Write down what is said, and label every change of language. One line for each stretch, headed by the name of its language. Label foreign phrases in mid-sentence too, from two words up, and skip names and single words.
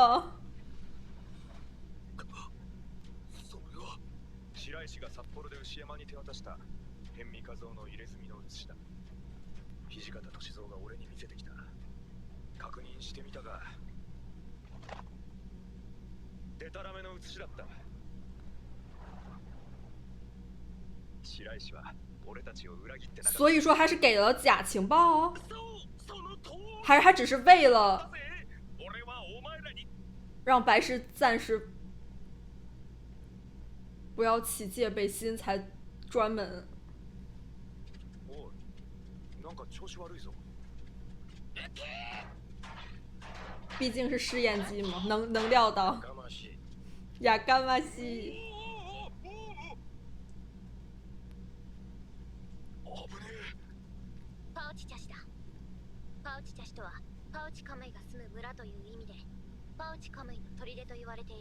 Japanese: 白石が札幌で牛山に手渡した辺見和夫の入れ墨の写しだ。土方歳三が俺に見せてきた。確認してみたがデタラメの写しだった。白石は俺たちを裏切ってなかった。
Chinese: 所以说他是给了假情报，还是他只是为了让白石暂时不要起戒备心才专门。
Japanese: おい、なんか調子悪いぞ。
Chinese: 毕竟是试验机嘛，能料到。
Japanese: やかましい。パウチ茶師だ。パウチ茶師とはパウチカムイが住む村という意味で、パウチカムイの砦と言われている。